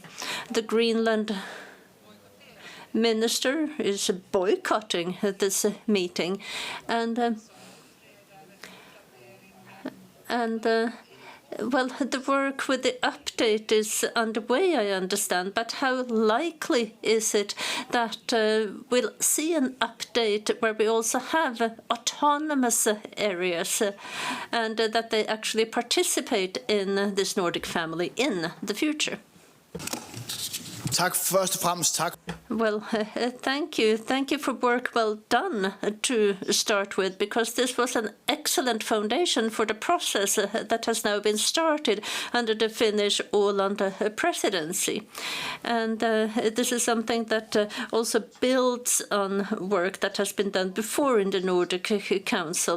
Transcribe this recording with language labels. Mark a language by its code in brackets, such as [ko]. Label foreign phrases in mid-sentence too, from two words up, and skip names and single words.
[en] The Greenland minister is boycotting this meeting, and well, the work with the update is underway, I understand, but how likely is it that we'll see an update where we also have autonomous areas and that they actually participate in this Nordic family in the future? [da] Tak, først og fremmest tak. [en] Well, thank you. Thank you for work well done to start with, because this was an excellent foundation for the process that has now been started under the Finnish Åland presidency. And this is something that also builds on work that has been done before in the Nordic Council.